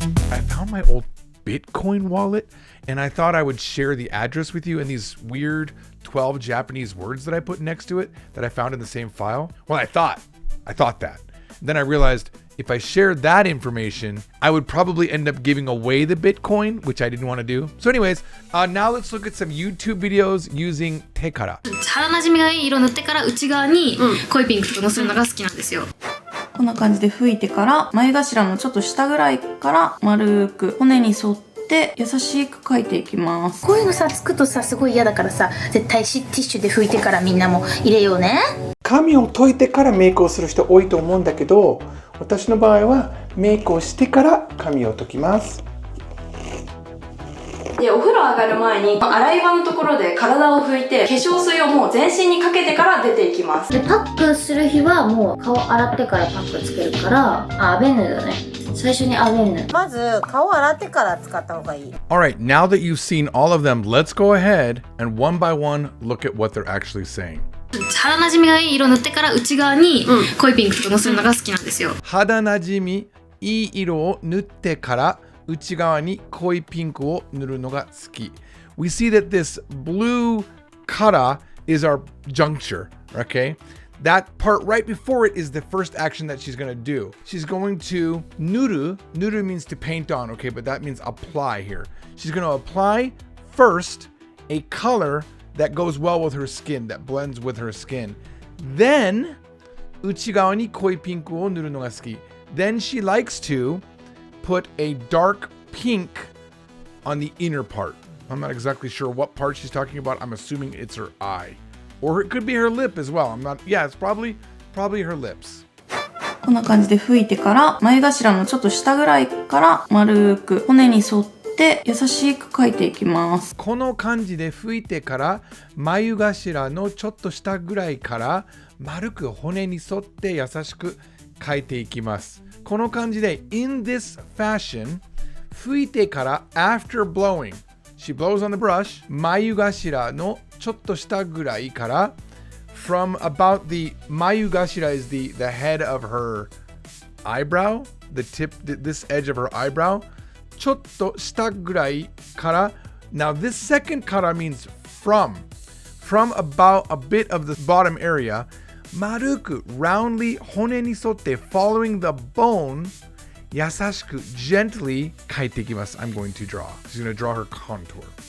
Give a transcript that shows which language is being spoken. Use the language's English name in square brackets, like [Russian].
[English] I found my old Bitcoin wallet and I thought I would share the address with you and these weird 12 Japanese words that I put next to it that I found in the same file. Well, I thought that. Then I realized if I shared that information, I would probably end up giving away the Bitcoin, which I didn't want to do. So anyways, now let's look at some YouTube videos using 手から。 [Japanese] 肌なじみがいい色塗ってから内側に濃いピンクとかのせるのが好きなんですよ。こんな感じで拭いてから眉頭のちょっと下ぐらいから丸く骨に沿って優しく描いていきます。こういうのさつくとさすごい嫌だからさ絶対ティッシュで拭いてからみんなも入れようね。髪を解いてからメイクをする人多いと思うんだけど、私の場合はメイクをしてから髪を解きます。でお風呂上がる前に洗い場のところで体を拭いて化粧水をもう全身にかけてから出ていきます。でパックする日はもう顔洗ってからパックつけるからアベヌだね。最初にアベヌ。まず顔洗ってから使った方がいい。 [English] Alright, now that you've seen all of them, let's go ahead and one by one look at what they're actually saying. [Japanese] 肌なじみがいい色塗ってから内側に濃いピンクとかのせるのが好きなんですよ。肌なじみいい色を塗ってから内側に濃いピンクを塗るのが好き。 [English] We see that this blue kara is our juncture, okay? That part right before it is the first action that she's going to do. She's going to nuru. Nuru means to paint on, okay? But that means apply here. She's going to apply first a color that goes well with her skin, that blends with her skin. [Japanese] Then, 内側に濃いピンクを塗るのが好き. [English] Then she likes to put a dark pink on the inner part. I'm not exactly sure what part she's talking about. I'm assuming it's her eye. Or it could be her lip as well. It's probably her lips. [Japanese] こんな感じで拭いてから眉頭のちょっと下ぐらいから丸く骨に沿って優しく描いていきます。この感じで拭いてから眉頭のちょっと下ぐらいから丸く骨に沿って優しく描いていきます。この感じで [English] in this fashion [Japanese] 拭いてから [English] after blowing she blows on the brush [Japanese] 眉頭のちょっと下ぐらいから [English] from about the 眉頭 is the head of her eyebrow, the tip, this edge of her eyebrow [Japanese] ちょっと下ぐらいから [English] now this second kara means from about a bit of the bottom area [Japanese] 丸く [English] roundly [Japanese] 骨に沿って [English] following the bone [Japanese] 優しく [English] gently [Japanese] 描いていきます。 [English] I'm going to draw. She's going to draw her contour.